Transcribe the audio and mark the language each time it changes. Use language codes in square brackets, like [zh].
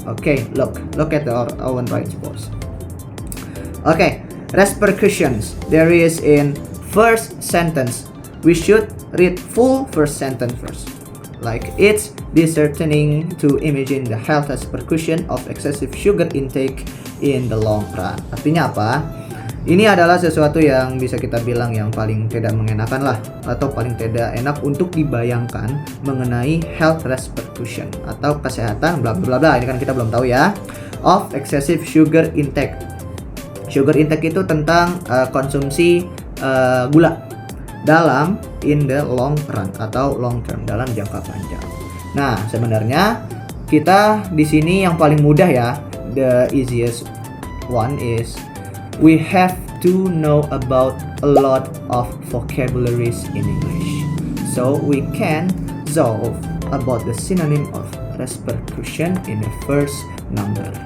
[en] Okay, look at the Owen Wright's post. Okay, repercussions. There is in first sentence. We should read full first sentence first. Like, it's disheartening to imagine the health repercussion of excessive sugar intake in the long run. [id] Artinya apa? Ini adalah sesuatu yang bisa kita bilang yang paling tidak mengenakan lah, atau paling tidak enak untuk dibayangkan mengenai [en] health repercussion [id] atau kesehatan bla bla bla. Ini kan kita belum tahu ya. [en] Of excessive sugar intake. Sugar intake [id] itu tentang konsumsi gula dalam [en] in the long run atau long term, [id] dalam jangka panjang. Nah, sebenarnya kita di sini yang paling mudah ya, [en] the easiest one is we have to know about a lot of vocabularies in English, so we can solve about the synonym of repercussion in the first number.